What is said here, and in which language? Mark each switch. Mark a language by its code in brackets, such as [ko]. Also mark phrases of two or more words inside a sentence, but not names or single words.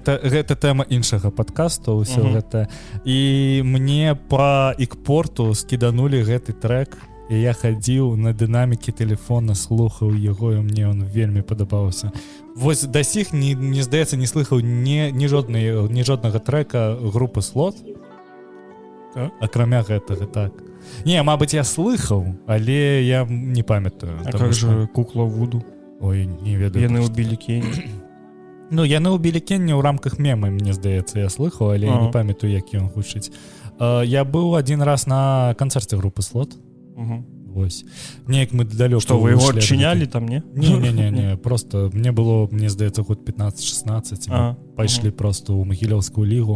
[be] Гэта тэма іншага падкасту, ўсё гэта. І мне па ікпорту скіданулі гэты трек, і я хадзіў на дынамікі тэлефона, слухаў яго, і мне ён вельмі падабаўся. Вось да сіх, не здаецца, не слыхаў ні жоднага трека групы «Слот», акрамя гэтага, так. Не, мабыць, я слыхаў, але я не памятаю. [ru] А как же «Кукла Вуду»? [be] Ой, не ведаю. Яны ўбілі Кенні. Ну, яны ўбілі Кенні ў рамках мема, мне здаецца, я слыхаў, але я не памятаю, як ён гучыць. Я быў [ru] один раз [be] на канцэрце групы «Слот». Вось. Неяк мы далёка. Што, вы яго адчынялі там, не? Не, просто мне было, мне здаецца, год 15-16, мы пайшлі просто ў Магілёўскую лігу.